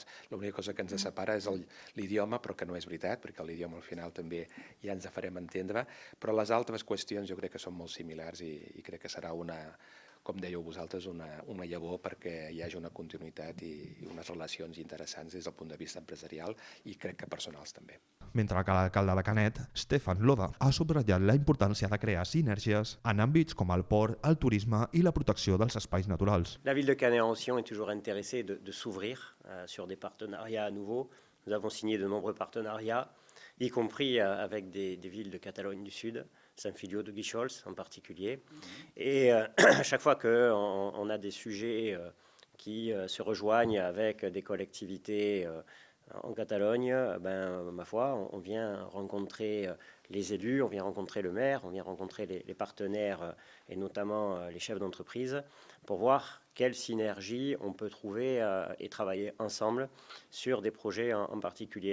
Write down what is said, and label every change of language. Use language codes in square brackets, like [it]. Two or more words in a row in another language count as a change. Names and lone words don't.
[ca] L'única cosa que ens separa és l'idioma, però que no és veritat, perquè l'idioma al final també ja ens farem entendre, però les altres qüestions jo crec que són molt similars i crec que serà com dèieu vosaltres, una llavor perquè hi hagi una continuïtat i unes relacions interessants des del punt de vista empresarial i crec que personals també. Mentre que l'alcalde de Canet, Stefan Loda, ha subratllat la importància de crear sinergies en àmbits com el port, el turisme i la protecció dels espais naturals. [fr] La ville de Canet-en-Roussillon est toujours intéressée de s'ouvrir sur des partenariats nouveaux. Nous avons signé de nombreux partenariats, y compris avec des villes de Catalogne du Sud, Saint-Filio de Guichols en particulier. Et à chaque fois qu'on a des sujets qui se rejoignent avec des collectivités en Catalogne, ma foi, on vient rencontrer les élus, on vient rencontrer le maire, on vient rencontrer les partenaires et notamment les chefs d'entreprise pour voir quelle synergie on peut trouver et travailler ensemble sur des projets en particulier.